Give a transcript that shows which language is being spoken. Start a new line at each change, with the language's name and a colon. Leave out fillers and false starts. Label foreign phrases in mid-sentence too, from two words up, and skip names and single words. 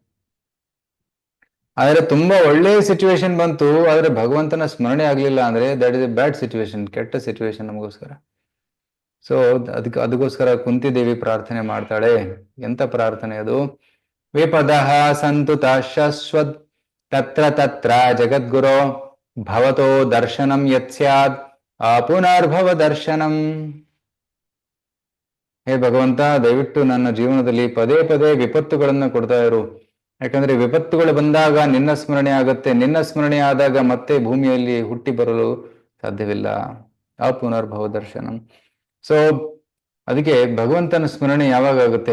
Kannada: ಆದ್ರೆ ತುಂಬಾ ಒಳ್ಳೆಯ ಸಿಚುವೇಶನ್ ಬಂತು, ಆದ್ರೆ ಭಗವಂತನ ಸ್ಮರಣೆ ಆಗ್ಲಿಲ್ಲ ಅಂದ್ರೆ
English: that is a bad situation,
Kannada: ಕೆಟ್ಟ ಸಿಚುವೇಶನ್ ನಮಗೋಸ್ಕರ. ಸೊ ಅದಕ್ಕೋಸ್ಕರ ಕುಂತಿದೇವಿ ಪ್ರಾರ್ಥನೆ ಮಾಡ್ತಾಳೆ. ಎಂತ ಪ್ರಾರ್ಥನೆ ಅದು?
Sanskrit: ವಿಪದಃ ಸಂತುತ ಶಶ್ವತ್ ತತ್ರ ತತ್ರ ಜಗದ್ಗುರೋ ಭವತೋ ದರ್ಶನಂ ಯತ್ ಸ್ಯಾತ್ ಪುನರ್ಭವ ದರ್ಶನಂ.
Kannada: ಹೇ ಭಗವಂತ, ದಯವಿಟ್ಟು ನನ್ನ ಜೀವನದಲ್ಲಿ ಪದೇ ಪದೇ ವಿಪತ್ತುಗಳನ್ನು ಕೊಡ್ತಾ ಇರು. ಯಾಕಂದ್ರೆ ವಿಪತ್ತುಗಳು ಬಂದಾಗ ನಿನ್ನ ಸ್ಮರಣೆ ಆಗುತ್ತೆ, ನಿನ್ನ ಸ್ಮರಣೆ ಆದಾಗ ಮತ್ತೆ ಭೂಮಿಯಲ್ಲಿ ಹುಟ್ಟಿ ಬರಲು ಸಾಧ್ಯವಿಲ್ಲ.
Sanskrit: ಪುನರ್ಭವ ದರ್ಶನಂ.
Kannada: ಸೊ ಅದಕ್ಕೆ ಭಗವಂತನ ಸ್ಮರಣೆ ಯಾವಾಗ ಆಗುತ್ತೆ?